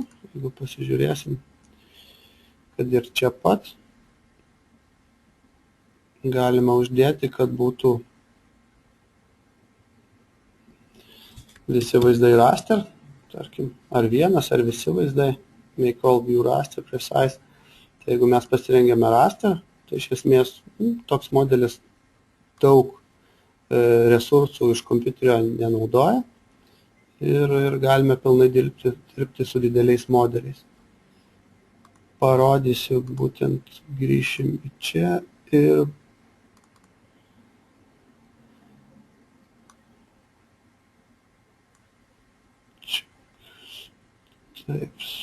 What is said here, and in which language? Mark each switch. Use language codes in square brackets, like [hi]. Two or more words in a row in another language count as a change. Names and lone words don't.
[lt] Jeigu pasižiūrėsim, kad ir čia pat galima uždėti, kad būtų visi vaizdai raster, tarkim, ar vienas, ar visi vaizdai, [en] make all view raster precise. [lt] Tai jeigu mes pasirengėme raster, tai iš esmės toks modelis daug resursų iš kompiuterio nenaudoja ir galime pilnai dirbti su dideliais modeliais. Parodysiu, būtent grįšim į čia ir taip.